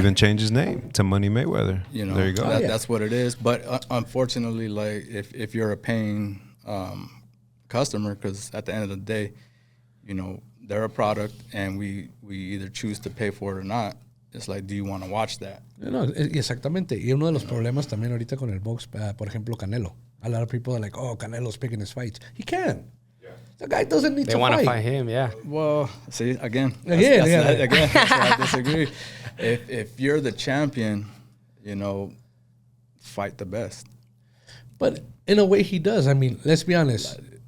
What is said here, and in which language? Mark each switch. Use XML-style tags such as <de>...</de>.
<en>Even changed his name to Money Mayweather. You know, there you go. That's what it is. But unfortunately, like if you're a paying customer, because at the end of the day, you know, they're a product, and we either choose to pay for it or not. It's like, do you want to watch that?</en> <es>No, exactamente. Y uno de los problemas también ahorita con el box, por ejemplo, Canelo.</es> <en>A lot of people are like, oh, Canelo's picking his fights. He can. Yeah. The guy doesn't need to fight. They want to fight him, yeah. Well, see, again, Again, that's why I disagree. If you're the champion, you know, fight the best. But in a way, he does. I mean, let's be honest.</en>